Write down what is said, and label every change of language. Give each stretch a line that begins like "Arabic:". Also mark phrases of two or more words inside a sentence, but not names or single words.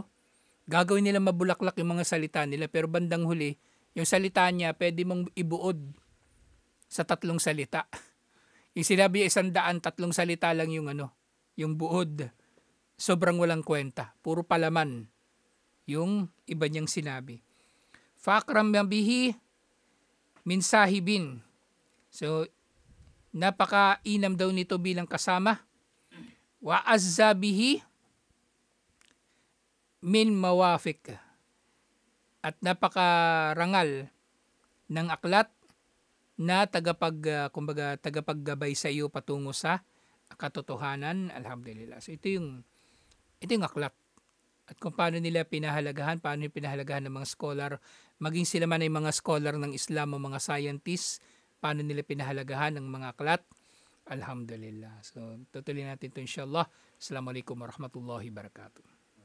Filipino: Gagawin nila mabulaklak yung mga salita nila pero bandang huli, yung salita niya pwede mong ibuod sa 3 salita. Yung sinabi 100, 3 salita lang yung yung buod. Sobrang walang kwenta. Puro palaman yung iba niyang sinabi.
Arabic: فأكرم به من صاحب.
Filipino: So, napaka-inam daw nito bilang kasama.
Arabic: وأعز به من موافق.
Filipino: At napaka-rangal ng aklat na tagapaggabay sa iyo patungo sa katotohanan. Alhamdulillah. So, ito yung aklat. At kung paano nila pinahalagahan ng mga scholar, maging sila man ay mga scholar ng Islam o mga scientists, paano nila pinahalagahan ng mga aklat. Alhamdulillah. So, tutuloy natin ito inshallah.
Arabic: السلام عليكم ورحمة الله وبركاته.